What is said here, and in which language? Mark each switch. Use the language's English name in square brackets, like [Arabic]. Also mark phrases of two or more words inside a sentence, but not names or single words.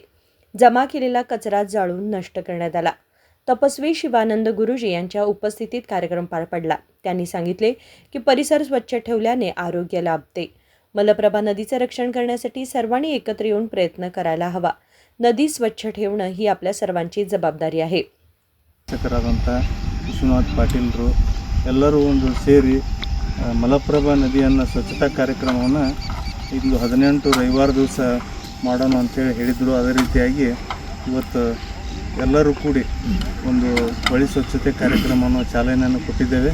[Marathi] जमा केलेला कचरा जाळून नष्ट करण्यात आला। तपस्वी शिवानंद गुरुजी यांच्या उपस्थितीत कार्यक्रम पार पडला। त्यांनी सांगितले की परिसर स्वच्छ ठेवल्याने आरोग्य लाभते। मलप्रभा नदीचे रक्षण करण्यासाठी सर्वांनी एकत्र येऊन प्रयत्न करायला हवा। नदी स्वच्छ ठेवणं ही आपल्या सर्वांची जबाबदारी आहे। [Kannada] ಶಿಕ್ಷಕರಾದಂಥ ವಿಶ್ವನಾಥ್ ಪಾಟೀಲರು ಎಲ್ಲರೂ ಒಂದು ಸೇರಿ ಮಲಪ್ರಭಾ ನದಿಯನ್ನು ಸ್ವಚ್ಛತಾ ಕಾರ್ಯಕ್ರಮವನ್ನು ಇಂದು 18 ರವಿವಾರ ದಿವಸ ಮಾಡೋಣ ಅಂತೇಳಿ ಹೇಳಿದರು। ಅದೇ ರೀತಿಯಾಗಿ ಇವತ್ತು ಎಲ್ಲರೂ ಕೂಡಿ ಒಂದು ಬಳಿ ಸ್ವಚ್ಛತೆ ಕಾರ್ಯಕ್ರಮವನ್ನು ಚಾಲನೆಯನ್ನು ಕೊಟ್ಟಿದ್ದೇವೆ।